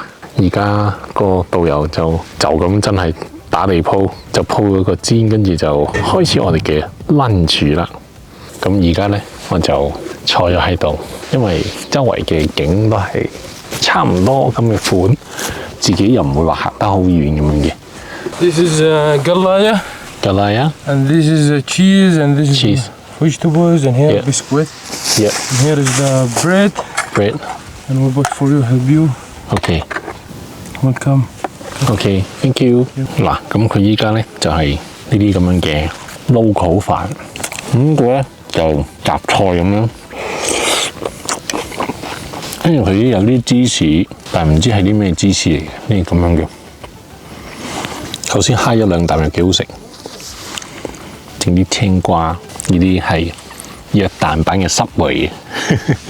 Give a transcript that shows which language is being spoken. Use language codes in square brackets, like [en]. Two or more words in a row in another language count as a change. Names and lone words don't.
[yue] 而家個導遊就咁真係打地鋪，就鋪咗個氈，跟住就開始我哋嘅 lunch 啦。咁而家呢，我就坐咗喺度，因為周圍嘅景都係差唔多咁嘅款，自己又唔會話行得好遠咁樣嘅。 [en] This is galaya. Galaya. And this is cheese, and this Cheese. is vegetables, and here biscuit. Yeah. And here is the bread. Bread. And we bought for you, help you. Okay. Welcome. Okay, thank you. [yue] 嗱，咁佢依家咧就係呢啲咁樣嘅 local 飯，咁佢咧就雜菜咁樣，跟住佢有啲芝士，但係唔知係啲咩芝士嚟嘅，呢啲咁樣嘅。頭先揩咗2啖又幾好食，整啲青瓜，呢啲係約旦版嘅濕味嘅。